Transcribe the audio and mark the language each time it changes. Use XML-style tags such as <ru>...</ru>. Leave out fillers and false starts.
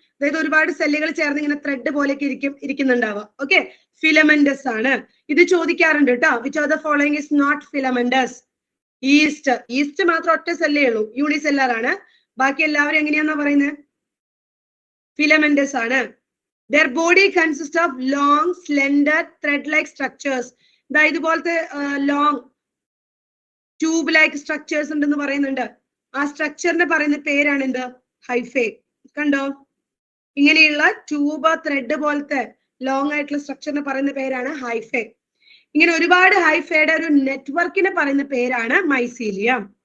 <ml>അതായത് ഒരുപാട് സെല്ലുകൾ ചേർന്ന് ഇങ്ങനെ ത്രെഡ് പോലെയൊക്കെ ഇരിക്കുന്നുണ്ടാവുക. ഓക്കെ, ഫിലമെന്റസ് ആണ്. ഇത് ചോദിക്കാറുണ്ട് കേട്ടോ.</ml> <en>Which of the following is not filamentous?</en> <ml>East. East മാത്രം ഒറ്റ സെല്ലേ ഉള്ളൂ, യൂണിസെല്ലാർ ആണ്. ബാക്കി എല്ലാവരും എങ്ങനെയാന്നാ പറയുന്നത്? ഫിലമെന്റസ് ആണ്.</ml> <en>Their body consists of long, slender, thread-like structures.</en> <ml>ഇതുപോലത്തെ ലോങ് ട്യൂബ്-ലൈക്ക് സ്ട്രക്ചേഴ്സ് ഉണ്ടെന്ന് പറയുന്നുണ്ട്. ആ സ്ട്രക്ചറിന് പറയുന്ന പേരാണ് എന്ത്? ഹൈഫേ. കണ്ടോ? ഇങ്ങനെയുള്ള ട്യൂബ് ത്രെഡ് പോലത്തെ ലോങ് ആയിട്ടുള്ള സ്ട്രക്ചറിന് പറയുന്ന പേരാണ് ഹൈഫേ. ഇങ്ങനെ ഒരുപാട് ഹൈഫയുടെ ഒരു നെറ്റ്വർക്കിനെ പറയുന്ന പേരാണ് മൈസീലിയം.</ml>